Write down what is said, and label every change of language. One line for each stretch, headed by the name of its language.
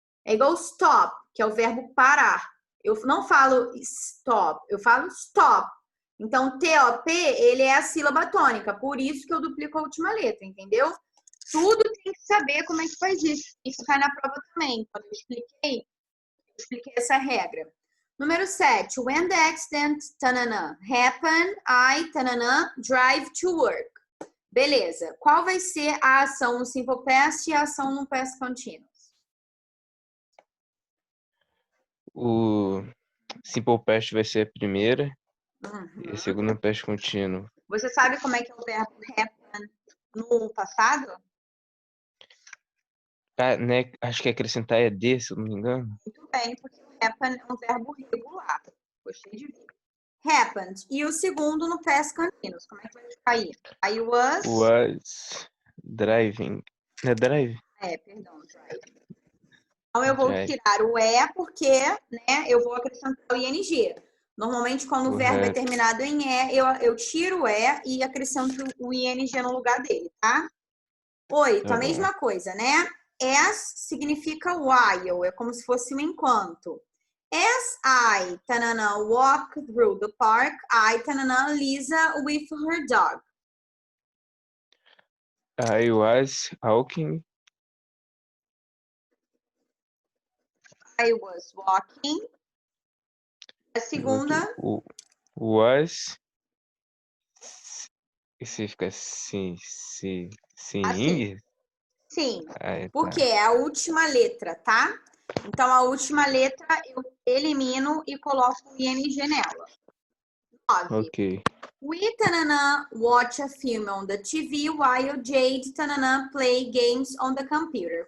Portuguese: É igual stop, que é o verbo parar. Eu não falo stop, eu falo stop. Então, T-O-P, ele é a sílaba tônica, por isso que eu duplico a última letra, entendeu? Tudo tem que saber como é que faz isso. Isso cai na prova também. Quando eu expliquei essa regra. Número 7.
English: When the accident, tanana, happen, I, tanana, drive to work.
Portuguese: Beleza. Qual vai ser a ação no simple past e a ação no past continuous? O simple past vai ser a primeira e a segunda past contínuo. Você sabe como é que é o verbo happen no passado? Ah, né? Acho que acrescentar é D, se eu não me engano. Muito bem, porque o happen é um verbo regular. Gostei de ver. Happened. E o segundo no past continuous. Como é que vai ficar aí? I
English: was driving.
Portuguese: Não é drive? Perdão, driving. Então, eu vou tirar o E porque, né, eu vou acrescentar o ING. Normalmente, quando o verbo é terminado em E, eu tiro o E e acrescento o ING no lugar dele, tá? 8, a mesma coisa, né? As significa while, é como se fosse um enquanto.
English: As I, tanana, walk through the park, I, tanana, Lisa with her dog. I was walking. I was walking.
Portuguese: A segunda.
English: Was.
Portuguese: Esse fica sim. Assim. Sim. Aí, Porque é a última letra, tá? Então, a última letra eu elimino e coloco o ING nela. 9. Ok.
English: We, tanana, watch a film on the TV while Jade, tanana, play games on the computer.